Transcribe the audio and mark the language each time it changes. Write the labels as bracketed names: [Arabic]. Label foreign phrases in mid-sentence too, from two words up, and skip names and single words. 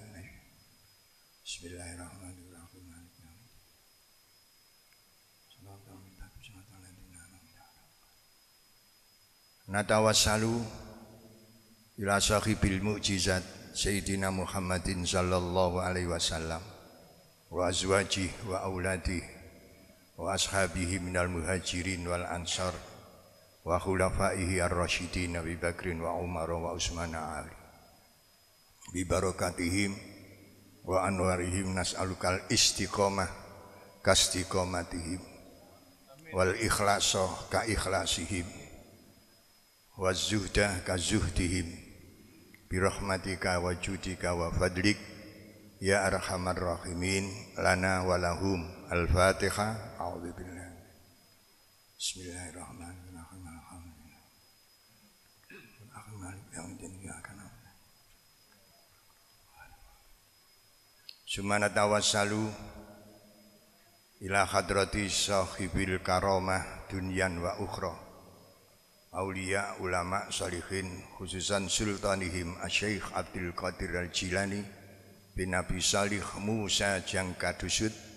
[Arabic] بسم الله الرحمن الرحيم. نتوسل إلى صاحب المعجزات سيدنا محمد صلى الله عليه وسلم وأزواجه وأولاده وأصحابه من المهاجرين والأنصار وخلفائه الراشدين أبي بكر وعمر وعثمان علي ببركاتهم وأنوارهم نسألك الاستقامة كاستقامتهم والإخلاص كإخلاصهم والزهد كزهدهم برحمتك وجودك وفضلك يا أرحم الراحمين لنا ولهم. الفاتحة. أعوذ بالله. Bismillahirrahmanirrahim. ثم نتوسل إلى حضرة صاحب الكرامة دنيا وأخرى أولياء علماء صالحين خصوصا سلطانهم الشيخ عبد القادر الجيلاني بن أبي صالح موسى Jangkadusut